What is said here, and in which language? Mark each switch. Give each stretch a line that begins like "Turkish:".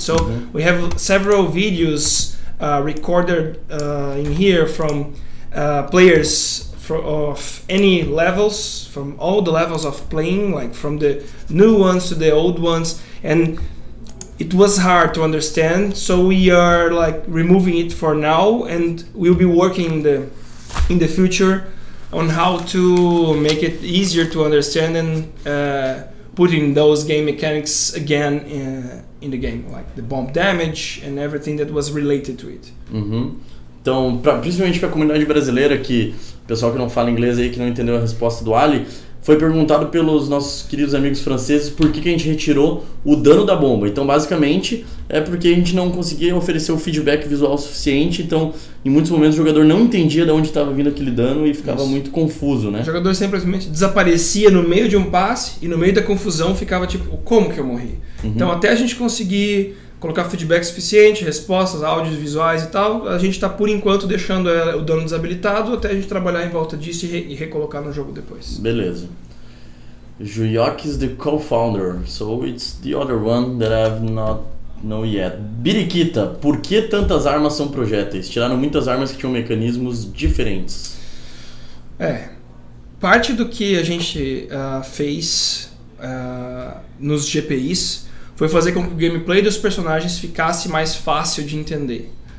English: So we have several videos recorded in here from players of any levels, from all the levels of playing, like from the new ones to the old ones, and it was hard to understand, so we are like removing it for now, and we'll be working in the future on how to make it easier to understand and putting those game mechanics again in the game, like the bomb damage and everything that was related to it.
Portuguese: Então, principalmente para a comunidade brasileira, que o pessoal que não fala inglês aí, que não entendeu a resposta do Ali, foi perguntado pelos nossos queridos amigos franceses por que a gente retirou o dano da bomba. Então, basicamente, é porque a gente não conseguia oferecer o feedback visual suficiente. Então, em muitos momentos, o jogador não entendia de onde estava vindo aquele dano e ficava muito confuso, né? O jogador simplesmente desaparecia no meio de um passe e no meio da confusão ficava tipo, como que eu morri? Então, até a gente conseguir colocar feedback suficiente, respostas, áudios, visuais e tal, a gente está por enquanto deixando o dano desabilitado até a gente trabalhar em volta disso e recolocar no jogo depois. Beleza.
English: Juyok is the co-founder, so it's the other one that I've not know yet.
Portuguese: Biriquita, por que tantas armas são projéteis? Tiraram muitas armas que tinham mecanismos diferentes. Parte do que a gente fez nos GPIs foi fazer com que o gameplay dos personagens ficasse mais fácil de entender.